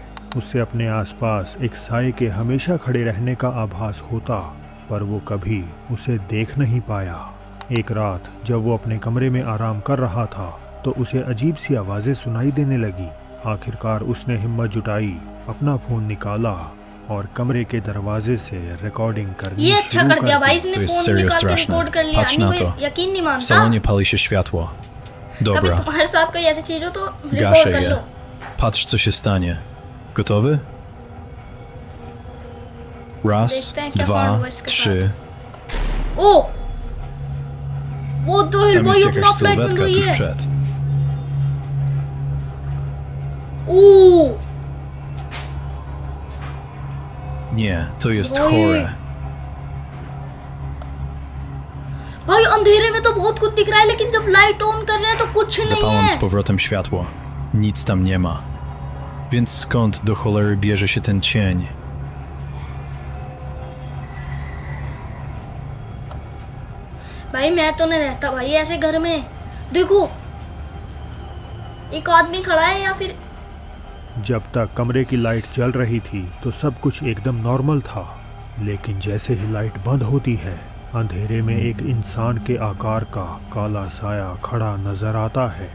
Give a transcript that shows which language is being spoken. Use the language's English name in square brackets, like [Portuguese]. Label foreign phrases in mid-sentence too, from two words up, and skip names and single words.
[Hindi] उसे अपने आसपास एक साए के हमेशा खड़े रहने का आभास होता, पर वो कभी उसे देख नहीं पाया। एक रात जब वो अपने कमरे में आराम कर रहा था तो उसे अजीब सी आवाज़ें सुनाई देने लगी। आखिरकार उसने हिम्मत जुटाई, अपना फ़ोन निकाला और कमरे के दरवाजे से रिकॉर्डिंग करनी ये अच्छा शुरू कर दिया भाई, इसने [Polish] To jest [Hindi] फोन [Polish] serio [Hindi] निकाल के [Polish] straszne. [Hindi] रिकॉर्ड कर लिया। [Polish] Patrz [Hindi] नहीं [Polish] na [Hindi] कोई [Polish] to. [Hindi] यकीन नहीं [Polish] W [Hindi] मानता। [Polish] salonie pali się światło. [Hindi] कभी [Polish] Dobra, [Hindi] तुम्हारे साथ कोई ऐसी चीज हो तो रिकॉर्ड [Polish] gaszę [Hindi] कर लो। [Polish] je. Patrz, co się stanie. Gotowy? Raz, [Hindi] देखते हैं क्या [Polish] dwa, [Hindi] होगा इसके [Polish] trzy. [Hindi] ओ वो तो हिल [Polish] Tam [Hindi] भाई [Polish] jest [Hindi] अपना [Polish] jakaś [Hindi] फ्लैट बंद [Polish] sylwetka [Hindi] हुई [Polish] tuż [Hindi] है। [Polish] przed. ओ Nie, to jest Oj. chore. [Hindi] भाई अंधेरे में तो बहुत कुछ दिख रहा है, लेकिन जब [English] light on [Hindi] कर रहे हैं तो कुछ नहीं [Polish] Zapalam z [Hindi] है। [Polish] powrotem światło. Nic tam nie ma. Więc skąd do cholery bierze się ten cień? [Hindi] भाई मैं तो नहीं रहता भाई ऐसे घर में। देखो एक आदमी खड़ा है या फिर जब तक कमरे की लाइट जल रही थी तो सब कुछ एकदम नॉर्मल था, लेकिन जैसे ही लाइट बंद होती है अंधेरे में एक इंसान के आकार का काला साया खड़ा नजर आता है।